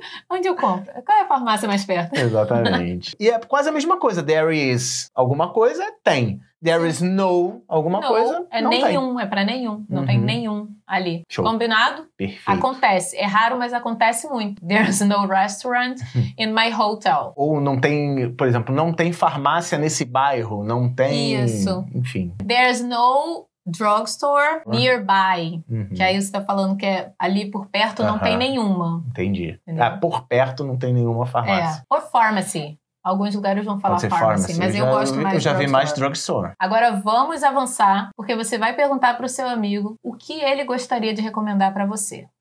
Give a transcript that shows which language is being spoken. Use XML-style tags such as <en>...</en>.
<pt>Onde eu compro? Qual é a farmácia mais perto? Exatamente. E é quase a mesma coisa.</pt> <en>There is</en> <pt>alguma coisa, tem.</pt> <en>There is no</en> <pt>alguma coisa, é não nenhum, tem. É pra nenhum. Não tem nenhum ali. Show. Combinado? Perfeito. Acontece. É raro, mas acontece muito.</pt> <en>There's no restaurant in my hotel.</en> <pt>Ou não tem, por exemplo, não tem farmácia nesse bairro, não tem... Isso. Enfim.</pt> <en>There's no drugstore nearby.</en> <pt>Que aí você tá falando que é ali por perto não tem nenhuma. Entendi. Por perto não tem nenhuma farmácia. Ou pharmacy. Alguns lugares vão falar</pt> <en>pharmacy,</en> <pt>mas eu gosto mais de drugstore. Eu já vi mais</pt> <en>drugstore.</en> <pt>Agora vamos avançar, porque você vai perguntar pro seu amigo o que ele gostaria de recomendar pra você.</pt>